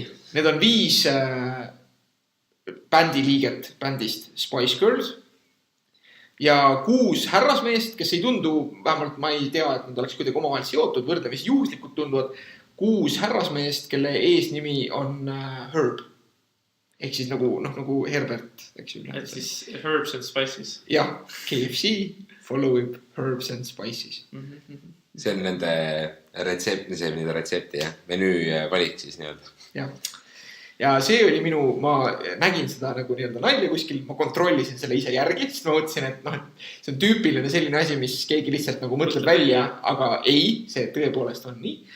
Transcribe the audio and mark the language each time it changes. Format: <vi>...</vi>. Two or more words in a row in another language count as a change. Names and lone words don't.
<et>Need on 5 bändiliiget bändist Spice Girls ja 6 härrasmeest, kes ei tundu, vähemalt ma ei tea, et nad oleks kuidagi omavahel seotud, võrdlemisi juhuslikult tunduvad, 6 härrasmeest, kelle eesnimi on Herb. Ehk siis nagu Herbert, eks ju. Et siis</et> <en>Herbs and Spices.</en> <et>Jah, KFC followib</et> <en>Herbs and Spices.</en> <et>See on nende retsepti, menüü valik siis nii-öelda. Jah. Ja see oli ma nägin seda nagu nii-öelda nalja kuskil, ma kontrollisin selle ise järgi, sest ma mõtlesin, et see on tüüpiline selline asi, mis keegi lihtsalt nagu mõtleb välja, aga ei, see tõepoolest on nii.</et>